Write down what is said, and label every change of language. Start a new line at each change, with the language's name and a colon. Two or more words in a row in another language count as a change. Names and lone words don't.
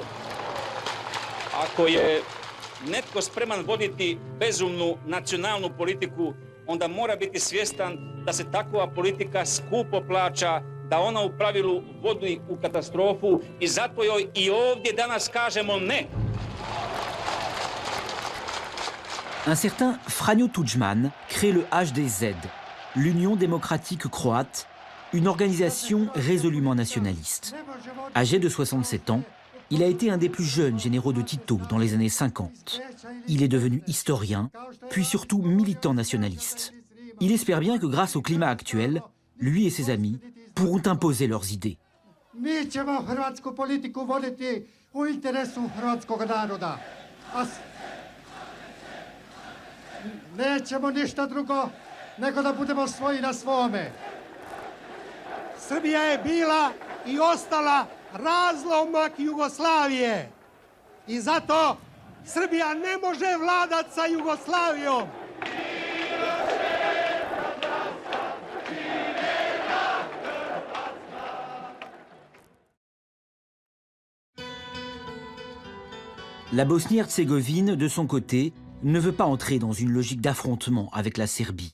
Croatian: Ako je netko spreman voditi bezumnu nacionalnu politiku, onda mora biti svjestan da se takva politika skupo plaća, da ona u pravilu vodi u katastrofu i zato joj i ovdje danas kažemo ne.
French: Un certain Franjo Tudjman crée le HDZ, l'Union démocratique croate, une organisation résolument nationaliste. Âgé de 67 ans, il a été un des plus jeunes généraux de Tito dans les années 50. Il est devenu historien, puis surtout militant nationaliste. Il espère bien que grâce au climat actuel, lui et ses amis pourront imposer leurs idées.
Croatian: Mi ćemo hrvatsku politiku voditi u interesu hrvatskog naroda. Nećemo ništa drugo nego da budemo svoji na svome. Srbija je bila i ostala razlomak Jugoslavije. I zato Srbija ne može vladati sa Jugoslavijom.
French: La Bosnie-Herzégovine, de son côté, ne veut pas entrer dans une logique d'affrontement avec la Serbie.